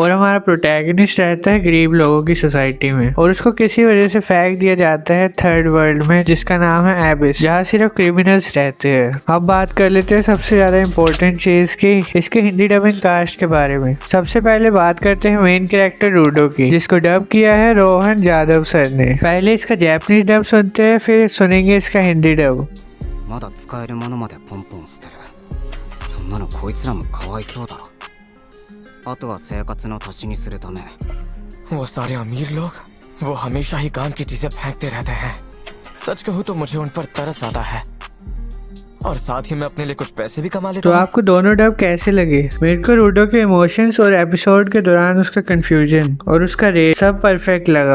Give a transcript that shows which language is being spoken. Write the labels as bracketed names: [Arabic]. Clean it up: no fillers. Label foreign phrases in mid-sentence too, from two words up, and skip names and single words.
[Hindi] और हमारा प्रोटैगनिस्ट रहता है गरीब लोगों की सोसाइटी में और उसको किसी वजह से फेंक दिया जाता है थर्ड वर्ल्ड में जिसका नाम है एबिस, जहाँ सिर्फ क्रिमिनल्स रहते हैं। अब बात कर लेते हैं सबसे ज्यादा इम्पोर्टेंट चीज की, इसके हिंदी डबिंग कास्ट के बारे में। सबसे पहले बात करते हैं मेन कैरेक्टर रूडो की, जिसको डब किया है रोहन यादव सर ने। पहले इसका जापानीज डब सुनते हैं, फिर सुनेंगे इसका हिंदी डब। [Japanese] まだ使えるものまでポンポン捨てる。そんなのこいつらもかわいそうだろ。あとは生活の足しにするため。 [Hindi] वो सारे अमीर लोग वो हमेशा ही काम की चीजें फेंकते रहते हैं। सच कहूँ तो मुझे उन पर तरस आता है और साथ ही मैं अपने लिए कुछ पैसे भी कमा लेता तो हूँ। आपको दोनों डब कैसे लगे? मेरे को रूडो के इमोशंस और एपिसोड के दौरान उसका कंफ्यूजन और उसका रेट सब परफेक्ट लगा।